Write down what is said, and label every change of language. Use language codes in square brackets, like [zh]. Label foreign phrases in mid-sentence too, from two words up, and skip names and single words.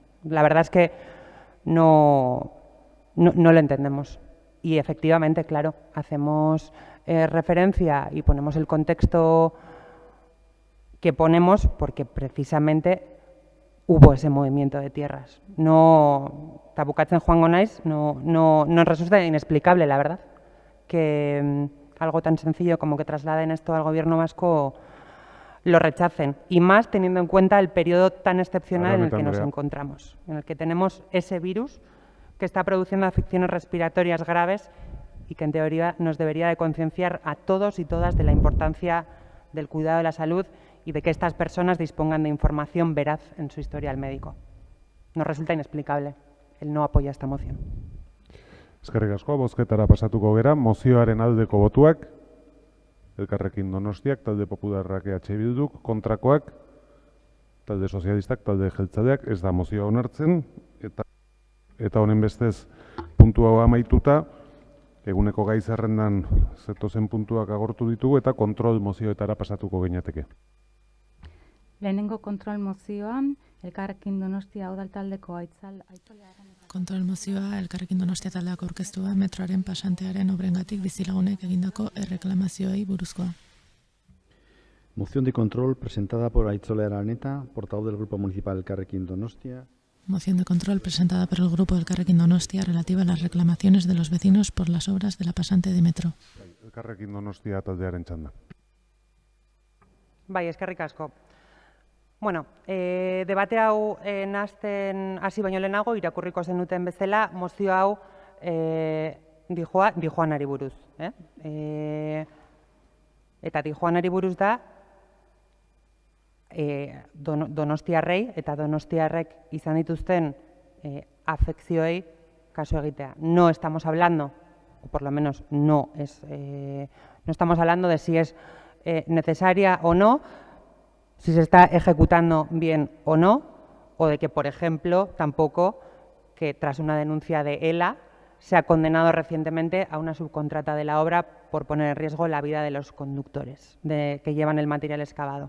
[es] La verdad es que no lo entendemos. Y efectivamente, claro, hacemos referencia y ponemos el contexto que ponemos porque precisamente hubo ese movimiento de tierras. [eu] Tabukatzen joango naiz, [es] no nos resulta inexplicable, la verdad, que algo tan sencillo como que trasladen esto al gobierno vasco lo rechacen. Y más teniendo en cuenta el periodo tan excepcional en el que nos encontramos, en el que tenemos ese virus que está produciendo afecciones respiratorias graves y que en teoría nos debería de concienciar a todos y todas de la importancia del cuidado de la salud y de que estas personas dispongan de información veraz en su historial médico. Nos resulta inexplicable el no apoyo a esta moción. [eu] Eskerrik asko, bozketara pasatuko gera, mozioaren aldeko botuak, Elkarrekin Donostiak, talde Popularrak EH Bilduk, kontrakoak, talde Sozialistak, talde Jeltzaleak, ez da mozioa onartzen, eta honen bestez puntu hau amaituta, eguneko gai zerrendan zetozen puntuak agortu ditugu eta kontrol mozioetara pasatuko ginateke. Lehenengo kontrol mozioan, Elkarrekin Donostia udaltaldeko Kontrol mozioa Elkarrekin Donostia taldeak aurkeztua metroaren pasantearen obrengatik bizilagunek egindako erreklamazioei buruzkoa. [es] Moción de control presentada por Aitzole Araneta, portavoz del Grupo Municipal Elkarrekin Donostia. Moción de control presentada por el Grupo Elkarrekin Donostia relativa a las reclamaciones de los vecinos por las obras de la pasante de metro. [eu] Elkarrekin Donostia taldearen txanda. Bai, eskerrik asko. Bueno, debate hau nahasten hasi baino lehenago irakurriko zenuten bezala, mozio hau Dijoanari buruz. Eta Dijoanari buruz da Donostiarrei eta Donostiarrek izan dituzten afekzioei kasu egitea. [es] No estamos hablando, o por lo menos no estamos hablando de si es necesaria o no, si se está ejecutando bien o no, o de que, por ejemplo, tampoco que tras una denuncia de ELA se ha condenado recientemente a una subcontrata de la obra por poner en riesgo la vida de los conductores que llevan el material excavado.